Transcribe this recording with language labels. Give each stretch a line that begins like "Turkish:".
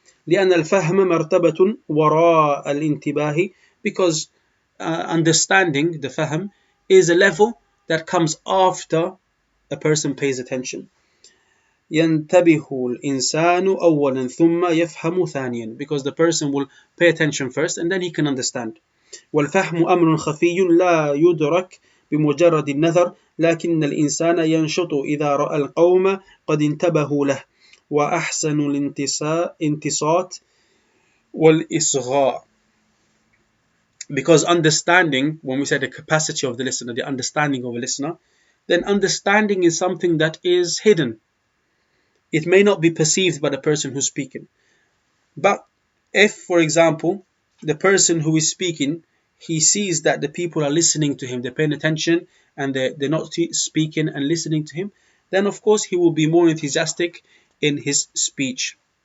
Arabic: لأن الفهم مرتبة وراء الانتباه,
English: because understanding, the fahm, is a level that comes after a person pays attention.
Arabic: ينتبه الإنسان أولا ثم يفهم ثانيا,
English: because the person will pay attention first and then he can understand.
Arabic: والفهم أمر خفي لا يدرك بمجرد النظر لكن الإنسان ينشط إذا رأى القوم قد انتبهوا له وأحسن الانتصات والإصغاء.
English: Because understanding, when we say the capacity of the listener, the understanding of a listener, then understanding is something that is hidden. It may not be perceived by the person who's speaking. But if, for example, the person who is speaking, he sees that the people are listening to him, they're paying attention, and they're not speaking and listening to him, then of course he will be more enthusiastic in his speech.